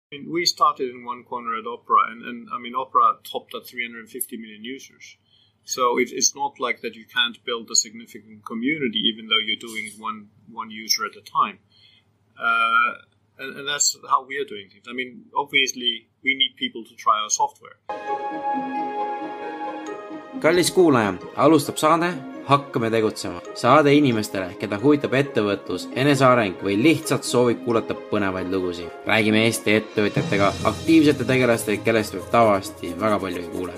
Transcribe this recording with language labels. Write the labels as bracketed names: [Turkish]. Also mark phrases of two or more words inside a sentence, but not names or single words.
[English] We started in one corner at Opera, and I mean, Opera topped at 350 million users. So it's not like that you can't build a significant community, even though you're doing it one user at a time. And that's how we are doing things. I mean, obviously, we need people to try our software. [Estonian] Kallis kuulaja, alustab saade Hakkame tegutsema. Saade inimestele, keda huvitab ettevõtlus, eneseareng või lihtsalt soovib kuulata põnevaid lugusid. Räägime Eesti ettevõtjatega, aktiivsete tegelastega, kellest võib tavaliselt väga palju ei kuule.